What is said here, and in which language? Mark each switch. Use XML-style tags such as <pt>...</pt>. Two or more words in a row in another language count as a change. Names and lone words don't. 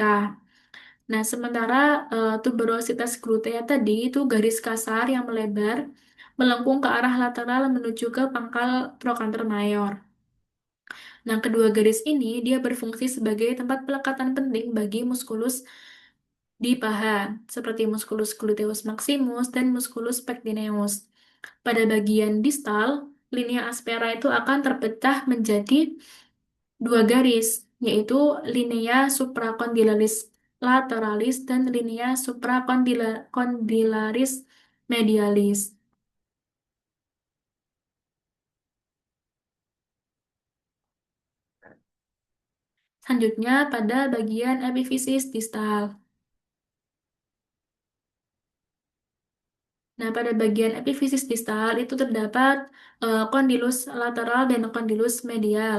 <id>Nah, sementara</id> <la>tuberositas glutea</la> <id>tadi itu garis kasar yang melebar, melengkung ke arah lateral menuju ke pangkal</id> <la>trochanter mayor.</la> <id>Nah, kedua garis ini dia berfungsi sebagai tempat pelekatan penting bagi muskulus di paha, seperti</id> <la>musculus gluteus maximus</la> <id>dan</id> <la>musculus pectineus.</la> <id>Pada bagian distal,</id> <la>linea aspera</la> <id>itu akan terpecah menjadi dua garis, yaitu</id> <la>linea supracondylaris lateralis</la> <id>dan</id> <la>linea supracondylaris medialis.</la> <id>Selanjutnya pada bagian epifisis distal. Nah, pada bagian epifisis distal itu terdapat kondilus lateral dan kondilus medial.</id>